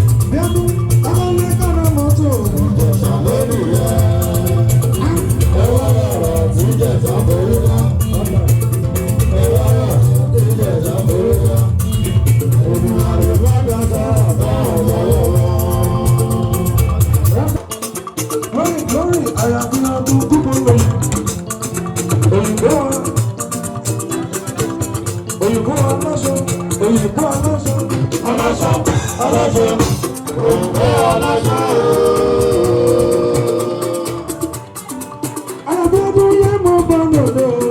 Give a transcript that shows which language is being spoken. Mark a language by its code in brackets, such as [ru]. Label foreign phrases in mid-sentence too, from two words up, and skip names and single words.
[yo] Bíọ́dún, ọmọ ilé kọ́nà mọ́tò. Ìjẹ̀ṣà lórí rẹ̀. Ẹ wá lọ́rọ̀ tí Ìjẹ̀ṣà borí wá. Ẹ wá lọ́rọ̀ tí Ìjẹ̀ṣà borí wá. Ògùn àrùn bá dàgbà bá ọ̀dọ́ wọn. [en] Glory, glory, I am in a good, good mood. [yo] Òyìnbó wa, òyìnbó aláṣọ, òyìnbó aláṣọ. Aláṣọ, aláṣọ, òyìnbó aláṣọ. Àbíọ́dún yé mo bá lò lò.